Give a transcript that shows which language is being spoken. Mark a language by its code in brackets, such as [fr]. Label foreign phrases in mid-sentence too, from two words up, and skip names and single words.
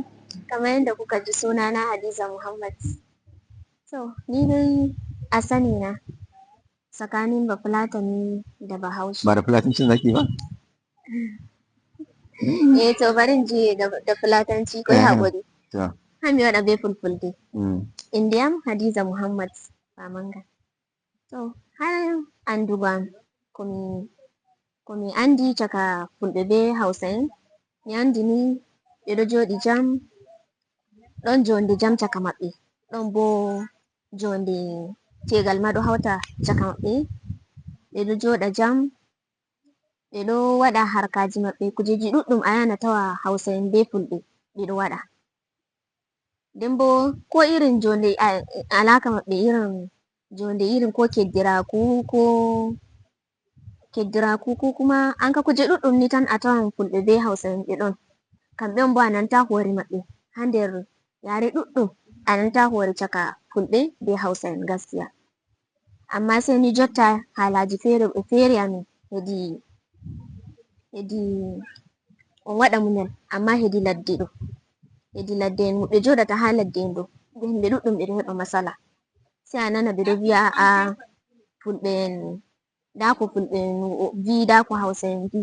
[ha] Kamar yadda kuka ji sunana Hadiza Muhammad. To, ni dai a sani na tsakanin Bafulatani da Bahaushe. Ba da Fulatancin zaki ba? To bari in je da Fulatanci ko haƙuri. To. [ff] Hami waɗa be fulfulde. Mm. Indiyam Hadiza Muhammad Mamanga. To, har andugo am komi andi caka fulɓe be Hausa'en, mi andi ni ɓe ɗo jooɗi jam, ɗon jonde jam caka maɓɓe, ɗon bo jonde tegal ma ɗo hauta caka maɓɓe, ɓe ɗo jooɗa jam, ɓe ɗo waɗa harkaji maɓɓe, kujeji ɗuɗɗum a yahan a tawa Hausa'en be Fulɓe ɓe ɗo waɗa. Nden bo ko irin jonde alaka maɓɓe irin jonde irin ko keddiraku [ha] ko kuma [ff] anka kuje ɗuɗɗum ni tan a tawan Fulɓe be Hausa'en ɓe ɗon. Kamɓe on bo a nanta hore maɓɓe ha nder yare ɗuɗɗum a nanta hore caka Fulɓe be Hausa'en gaskiya. Amma sai ni jotta halaji fere amin hedi on waɗa munyal, amma hedi ladde ɗo, hedi ladde en ɓe joɗata ha ladde en ɗo himɓe ɗuɗɗum ɓe ɗo heɓa masala. Sai a nana ɓe ɗo vi'a Fulɓe en nda ko Fulɓe en vi, nda ko Hausa'en vi.